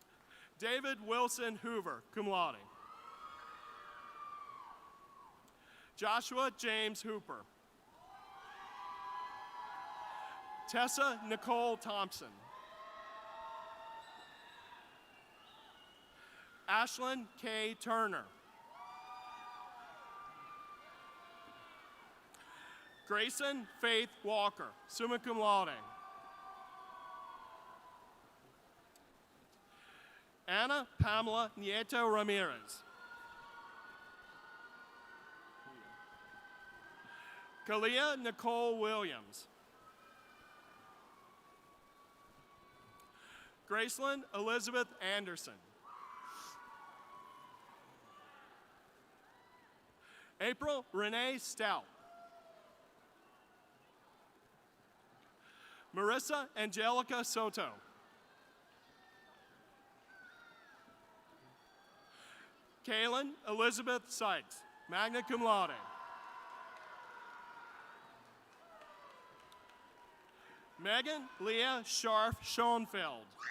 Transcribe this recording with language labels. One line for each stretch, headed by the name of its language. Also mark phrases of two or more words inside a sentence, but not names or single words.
English: David Wilson Hoover,
Latin: cum laude.
English: Joshua James Hooper. Tessa Nicole Thompson. Ashlyn K. Turner. Grayson Faith Walker,
Latin: summa cum laude.
English: Anna Pamela Nieto Ramirez. Kalia Nicole Williams. Gracelyn Elizabeth Anderson. April Renee Stout. Marissa Angelica Soto. Kaylin Elizabeth Sykes,
Latin: magna cum laude.
English: Megan Leah Scharf Schoenfeld.